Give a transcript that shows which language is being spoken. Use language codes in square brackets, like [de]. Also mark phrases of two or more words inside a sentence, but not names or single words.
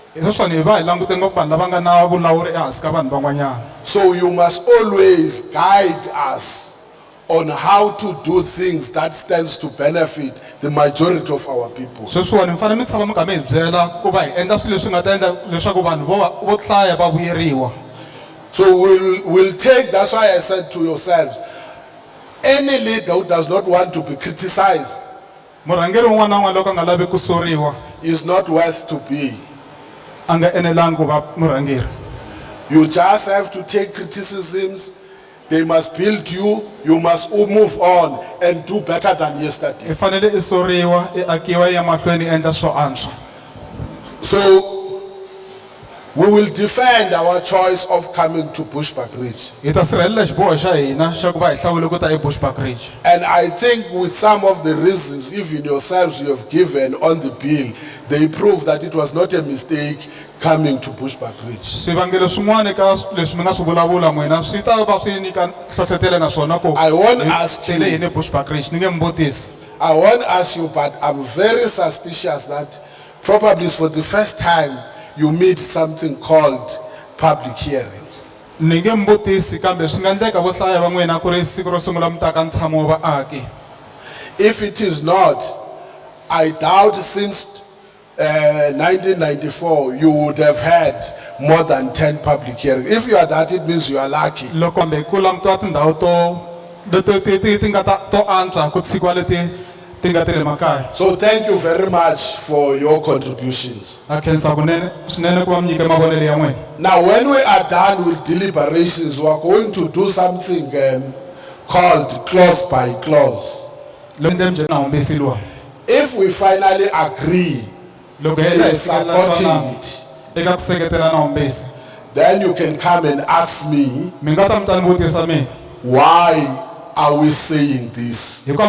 [en] So you must always guide us on how to do things that stands to benefit the majority of our people. So we'll take, that's why I said to yourselves, Any leader who does not want to be criticized [ts] murhangeri un'wana na un'wana loko a nga lavi ku soriwa [en] is not worth to be. [ts] a nga enelangi ku va murhangeri. [en] You just have to take criticisms. They must build you. You must move on and do better than yesterday. [ts] I fanele i soriwa i akiwa i ya mahlweni i endla swo antswa. [en] So we will defend our choice of coming to Bushbuckridge. [ts] Hi ta sirhelela xiboho xa hina xa ku va hi hlawule ku ta eBushbuckridge. [en] And I think with some of the reasons, even yourselves you have given on the bill, they prove that it was not a mistake coming to Bushbuckridge. [ts] Swivangelo swin'wana ka leswi mi nga swi vulavula n'wina swi ta va swi nyika nhlohlotelo na swona ku [en] I won't ask [ts] tele [en] you. [ts] yini eBushbuckridge ni nge mi vutisi. [en] I won't ask you, but I'm very suspicious that probably for the first time you meet something called public hearings. [ts] Ni nge mi vutisi kambe swi nga endleka vo hlaya va n'wina ku ri siku ro sungula mi ta ka ntshamo wa vaaki. [en] If it is not, I doubt since 1994 you would have had more than 10 public hearings. If you are that, it means you are lucky. [ts] Loko kambe ku langutiwa tindhawu ti nga to antswa ku tshikiwa leti ti nga ti le makaya. [en] So thank you very much for your contributions. [ts] A khensa kunene swinene ku va mi nyike mavonelo ya n'wina. [en] Now when we are done with deliberations, we are going to do something called clause by clause. If we finally agree in supporting it, then you can come and ask me, why are we saying this?